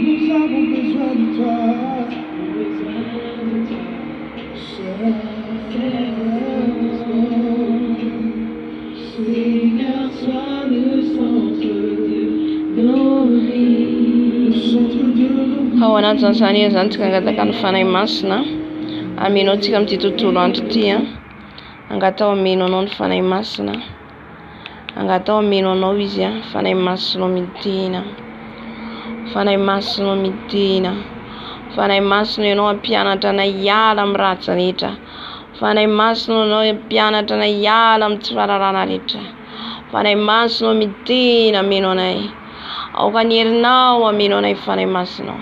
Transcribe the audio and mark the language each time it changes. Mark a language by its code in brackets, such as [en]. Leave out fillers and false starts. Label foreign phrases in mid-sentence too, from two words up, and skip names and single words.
[fr] Nous avons besoin de toi. Seigneur, sois le centre de nos vies. Le centre de nos vies. [mg] Ao anatin'izany zany tsika angataka ny fanahy masina amenao antsika amin'ity tontolo andro ity angatao ameno anao ny fanahy masina, angatao ameno anao izy fanahy masinao midina, fanahy masinao midina, fanahy masinao ianao ampianatra na hiala amin'ny ratsy rehetra, fanahy masinao ianao ampianatra na hiala amin'ny tsy fahalalana rehetra, fanahy masinao midina ameno anay, aoka ny herinao ameno anay fanahy masinao.